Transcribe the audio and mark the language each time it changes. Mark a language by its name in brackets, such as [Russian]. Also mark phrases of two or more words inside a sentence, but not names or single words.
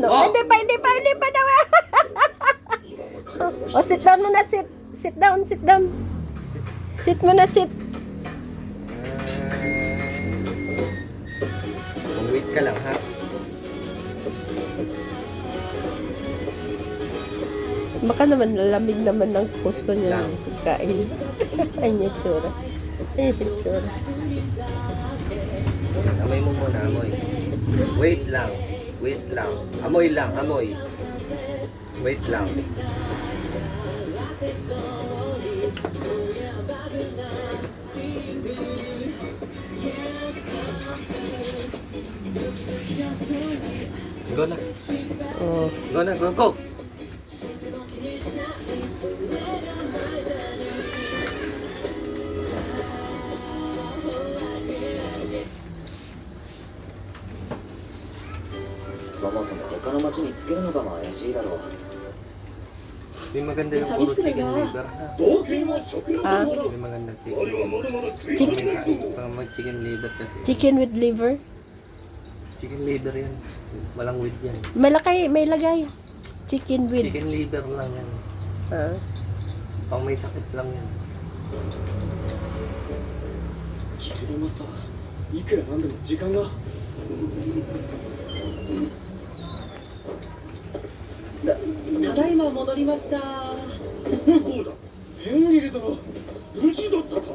[Filipino] Hindi pa daw. [English] Oh, sit down muna, sit. Sit down. Sit muna, sit. [Filipino] Wait ka lang, ha? Baka naman lalamig naman ng gusto niya ng pagkain. Ay, niya tsura. Amoy mo muna, amoy. Wait lang. Wait lang. Amoy lang, amoy. Wait lang. Go na. Oh. Go na, go. [Japanese] そもそも他の町につけるのかも怪しいだろう。 [Filipino] Hindi maganda yung puro [English] chicken liver, [Filipino] ha? Ah, Hindi maganda [English] chicken liver. [Filipino] Pag mag- [English] chicken liver [Filipino] kasi. [English] chicken with liver. Chicken liver [Filipino] yan. Walang with yan. May lagay. [English] Chicken with. Chicken liver [Filipino] lang yan. Ah. Pang may sakit lang yan. [Japanese] ギルドマスター、いくらなんでも時間が。ただいま戻りました。向こうだ。ヘンリル殿、無事だったか。